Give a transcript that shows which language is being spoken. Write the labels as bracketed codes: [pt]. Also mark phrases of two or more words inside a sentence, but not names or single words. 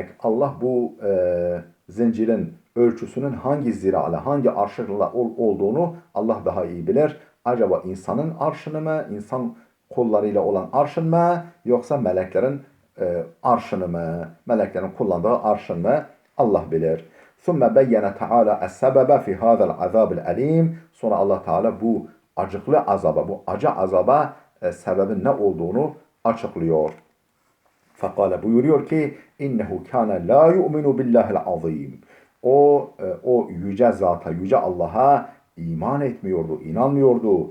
[tr] Allah bu zincirin ölçüsünün hangi zira'la, hangi arşınla olduğunu Allah daha iyi bilir. Acaba insanın arşını mı, insan kollarıyla olan arşın mı, yoksa meleklerin arşını mı, meleklerin kullandığı arşın mı? Allah bilir. [ar] ثُمَّ بَيَّنَ تَعَالَى السَّبَبَ فِي هَذَا الْعَذَابِ الْأَلِيمِ. [tr] Sonra Allah Teala bu acıklı azaba, bu acı azaba sebebin ne olduğunu açıklıyor. Fakale buyuruyor ki [ar] إنه كان لا يؤمن بالله العظيم. [tr] O yüce zata, yüce Allah'a iman etmiyordu, inanmıyordu.